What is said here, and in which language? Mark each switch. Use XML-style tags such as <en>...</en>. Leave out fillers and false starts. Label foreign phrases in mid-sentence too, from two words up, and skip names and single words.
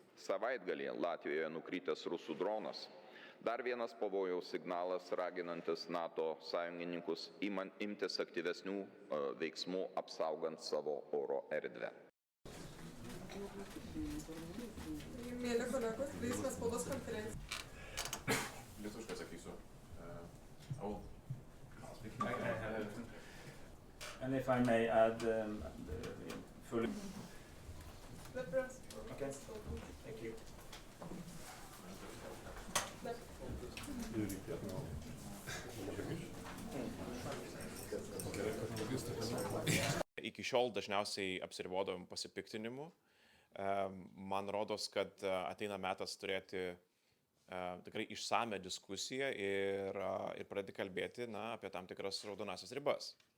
<lt>Savaitgalį Latvijoje nukritęs rusų dronas. Dar vienas pavojaus signalas raginantis NATO sąjungininkus imtis aktyvesnių veiksmų apsaugant savo oro erdvę. Mėly kolegos, darysime spaudos konferenciją. Lietuviškai sakysiu.</lt> <en>And if I may add fully. Okay. Thank you.</en> <lt>Iki šiol dažniausiai apsiribodavom pasipiktinimu. Man rodos, kad ateina metas turėti tikrai išsame diskusiją ir pradėti kalbėti apie tam tikras raudonasias ribas.</lt>